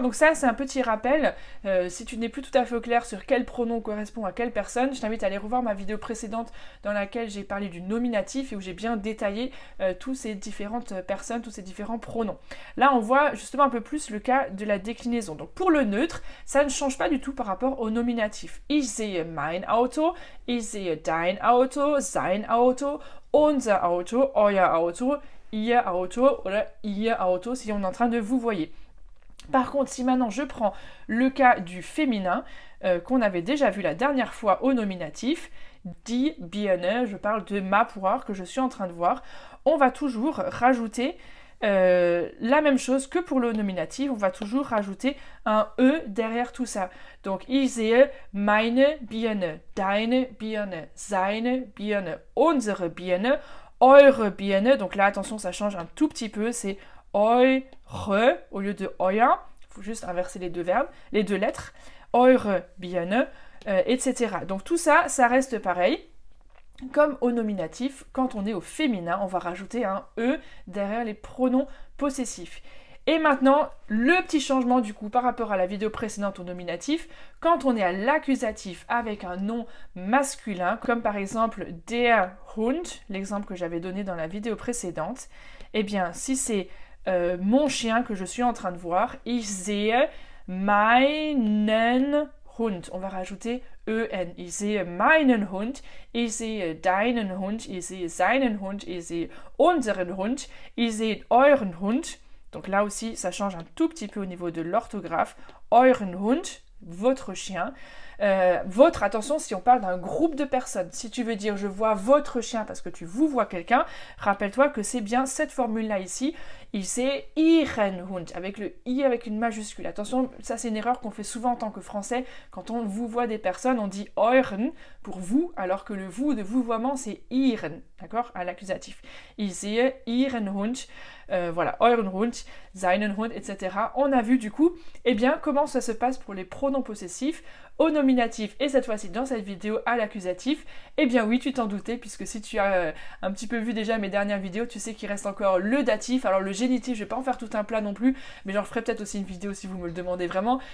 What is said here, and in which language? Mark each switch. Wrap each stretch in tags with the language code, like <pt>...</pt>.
<fr>Donc ça, c'est un petit rappel. Si tu n'es plus tout à fait au clair sur quel pronom correspond à quelle personne, je t'invite à aller revoir ma vidéo précédente dans laquelle j'ai parlé du nominatif et où j'ai bien détaillé tous ces différentes personnes, tous ces différents pronoms. Là, on voit justement un peu plus le cas de la déclinaison. Donc pour le neutre, ça ne change pas du tout par rapport au nominatif.</fr> <de>Ich sehe mein Auto, ich sehe dein Auto, sein Auto, unser Auto, euer Auto, ihr Auto oder ihr Auto</de> <fr>si on est en train de vous voyer. Par contre, si maintenant je prends le cas du féminin, qu'on avait déjà vu la dernière fois au nominatif,</fr> <de>die Birne,</de> <fr>je parle de ma poire que je suis en train de voir, on va toujours rajouter la même chose que pour le nominatif, on va toujours rajouter un E derrière tout ça. Donc,</fr> <de>ich sehe meine Birne, deine Birne, seine Birne, unsere Birne, eure Birne.</de> <fr>Donc là, attention, ça change un tout petit peu, c'est eure au lieu de euer, il faut juste inverser les deux verbes, les deux lettres,</fr> <de>eure Birne,</de> <fr>etc. Donc tout ça, ça reste pareil. Comme au nominatif, quand on est au féminin, on va rajouter un E derrière les pronoms possessifs. Et maintenant, le petit changement du coup par rapport à la vidéo précédente au nominatif, quand on est à l'accusatif avec un nom masculin, comme par exemple der Hund, l'exemple que j'avais donné dans la vidéo précédente, eh bien si c'est mon chien que je suis en train de voir,</fr> <de>ich sehe meinen Hund.</de> <fr>On va rajouter en.</fr> <de>Ich sehe meinen Hund, ich sehe deinen Hund, ich sehe seinen Hund, ich sehe unseren Hund, ich sehe euren Hund.</de> <fr>Donc là aussi, ça change un tout petit peu au niveau de l'orthographe.</fr> <de>Euren Hund,</de> <fr>votre chien. Votre, attention, si on parle d'un groupe de personnes, si tu veux dire je vois votre chien parce que tu vous vois quelqu'un, rappelle-toi que c'est bien cette formule-là ici. Il c'est</fr> <de>Ihren Hund,</de> <fr>avec le I avec une majuscule. Attention, ça c'est une erreur qu'on fait souvent en tant que français. Quand on vous voit des personnes, on dit euren pour vous, alors que le vous de vouvoiement c'est Ihren, d'accord, à l'accusatif.</fr> <de>Il sehe Ihren Hund,</de> <fr>voilà,</fr> <de>euren Hund, seinen Hund, etc.</de> <fr>On a vu du coup, eh bien, comment ça se passe pour les pronoms possessifs au nominatif et cette fois-ci dans cette vidéo à l'accusatif. Eh bien oui, tu t'en doutais, puisque si tu as un petit peu vu déjà mes dernières vidéos, tu sais qu'il reste encore le datif. Alors le génitif, je vais pas en faire tout un plat non plus, mais j'en ferai peut-être aussi une vidéo si vous me le demandez vraiment.</fr>